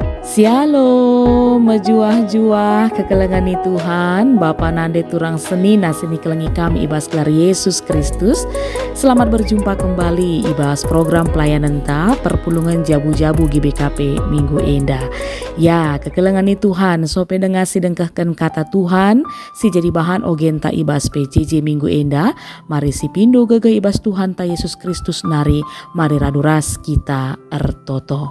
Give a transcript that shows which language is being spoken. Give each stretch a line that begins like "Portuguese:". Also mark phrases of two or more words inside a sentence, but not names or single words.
Batak Karo: Shalom, mejuah-juah kekelengani Tuhan, Bapa nande turang seni nasini kelengi kami ibas gelar Yesus Kristus.
Indonesian: Selamat berjumpa kembali
Batak Karo: ibas program pelayanan ta perpulungan jabu-jabu GBKP Minggu Endah. Ya, kekelengani Tuhan, sope dengasi dengkahkan kata Tuhan, si jadi bahan ogenta ibas PJJ Minggu Endah. Mari si pindo gege ibas Tuhan ta Yesus Kristus nari, mari raduras kita ertoto.